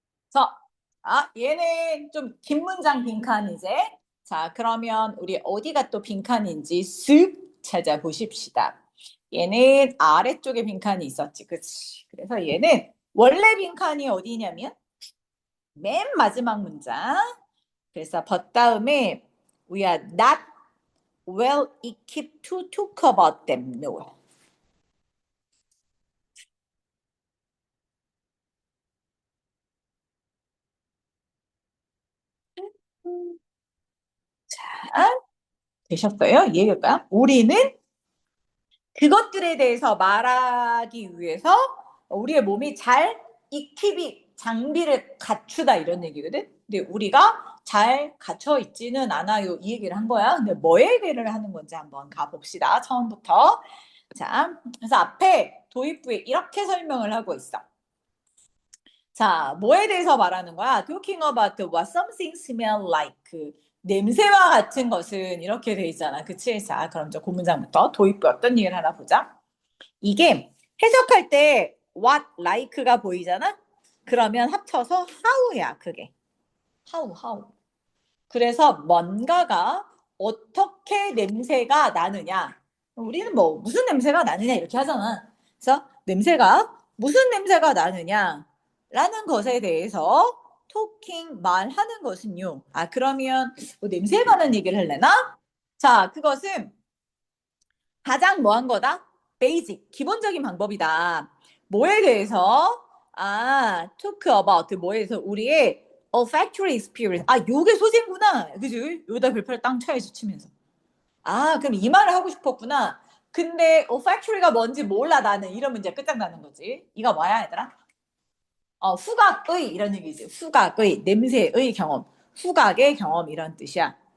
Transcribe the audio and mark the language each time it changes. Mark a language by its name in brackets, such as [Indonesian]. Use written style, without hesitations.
[Korean] 자, 얘는 좀 긴 문장 빈칸 이제. 자, 그러면 우리 어디가 또 빈칸인지 쓱 찾아보십시다. 얘는 아래쪽에 빈칸이 있었지, 그치? 그래서 얘는 원래 빈칸이 어디냐면 맨 마지막 문장. 그래서 [English] but [Korean] 다음에 [English] we are not well equipped to talk about them. No. [Korean] 자, 되셨어요? 이해할까요? 우리는 그것들에 대해서 말하기 위해서 우리의 몸이 잘 익힙이 장비를 갖추다 이런 얘기거든. 근데 우리가 잘 갖춰 있지는 않아요. 이 얘기를 한 거야. 근데 뭐에 대해를 하는 건지 한번 가봅시다. 처음부터. 자, 그래서 앞에 도입부에 이렇게 설명을 하고 있어. 자, 뭐에 대해서 말하는 거야? [English] Talking about what something smell like. [Korean] 그 냄새와 같은 것은 이렇게 돼 있잖아. 그치? 자, 그럼 이제 그 문장부터 도입부 어떤 얘기를 하나 보자. 이게 해석할 때 what like가 보이잖아? 그러면 합쳐서 how야, 그게. [English] how. [Korean] 그래서 뭔가가 어떻게 냄새가 나느냐. 우리는 뭐 무슨 냄새가 나느냐 이렇게 하잖아. 그래서 냄새가 무슨 냄새가 나느냐 라는 것에 대해서 토킹 말하는 것은요. 그러면 뭐 냄새에 관한 얘기를 할래나? 자, 그것은 가장 뭐한 거다? 베이직, 기본적인 방법이다. 뭐에 대해서? [English] talk about [Korean] 뭐에 대해서 우리의 [English] olfactory experience. [Korean] 요게 소재구나. 그지? 여기다 별표를 땅 쳐야지 치면서. 그럼 이 말을 하고 싶었구나. 근데 olfactory가 뭔지 몰라 나는. 이러면 이제 끝장나는 거지. 이거 뭐야 얘들아? 후각의 이런 얘기지. 후각의 냄새의 경험. 후각의 경험 이런 뜻이야.